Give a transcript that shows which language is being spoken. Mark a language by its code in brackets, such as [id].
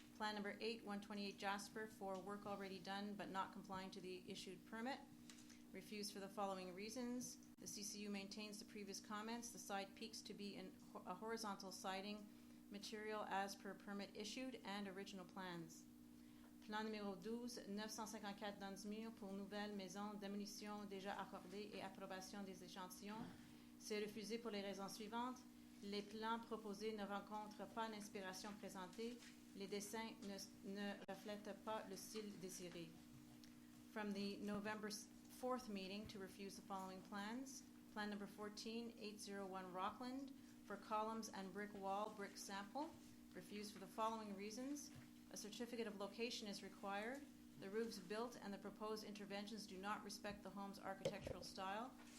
[en] Plan number 8, 128 Jasper for work already done but not complying to the issued permit. Refused for the following reasons. The CCU maintains the previous comments. The side peaks to be in a horizontal siding material as per permit issued and original plans. [fr] Plan numéro 12, 954 Dunsmuir pour nouvelle maison, démolition déjà accordée et approbation des échantillons. C'est refusé pour les raisons suivantes. Les plans proposés ne rencontrent pas l'inspiration présentée. Les dessins ne reflètent pas le style désiré. [en] From the November 4th meeting to refuse the following plans. Plan number 14, 801 Rockland for columns and brick wall brick sample. Refused for the following reasons. A certificate of location is required. The roofs built and the proposed interventions do not respect the home's architectural style.